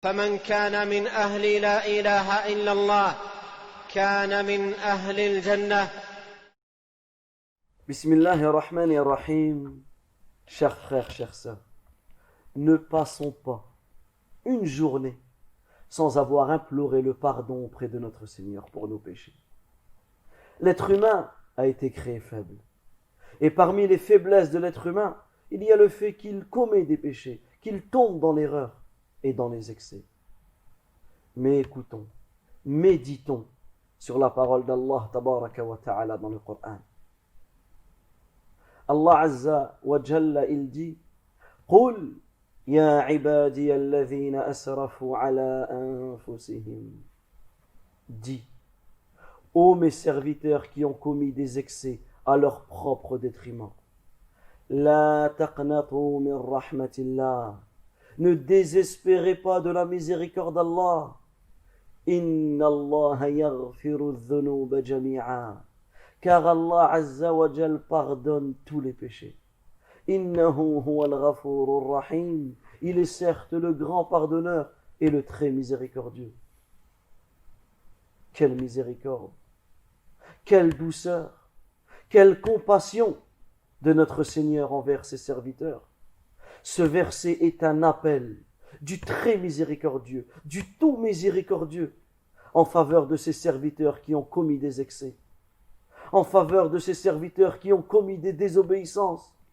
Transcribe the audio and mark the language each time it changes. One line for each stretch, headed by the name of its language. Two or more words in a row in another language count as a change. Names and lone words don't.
Arabic: فمن كان من أهل لا إله إلا الله كان من أهل الجنة. بسم الله الرحمن الرحيم.
French: Chers frères, chères sœurs, ne passons pas une journée sans avoir imploré le pardon auprès de notre Seigneur pour nos péchés. L'être humain a été créé faible. Et parmi les faiblesses de l'être humain, il y a le fait qu'il commet des péchés, qu'il tombe dans l'erreur et dans les excès. Mais écoutons, méditons sur la parole d'Allah
Arabic: تبارك وتعالى
French: dans le Coran. Allah
Arabic: عز وجل,
French: il dit:
Arabic: قل يا عبادي الذين أسرفوا على أنفسهم.
French: Dis, ô mes serviteurs qui ont commis des excès à leur propre détriment.
Arabic: لا تقنطوا من رحمة الله.
French: Ne désespérez pas de la miséricorde d'Allah.
Arabic: إن الله يغفر الذنوب جميعا.
French: Car Allah
Arabic: عز وجل
French: pardonne tous les péchés.
Arabic: إنه هو الغفور الرحيم.
French: Il est certes le grand pardonneur et le très miséricordieux. Quelle miséricorde, quelle douceur, quelle compassion de notre Seigneur envers ses serviteurs. Ce verset est un appel du très miséricordieux, du tout miséricordieux, en faveur de ses serviteurs qui ont commis des excès, en faveur de ses serviteurs qui ont commis des désobéissances.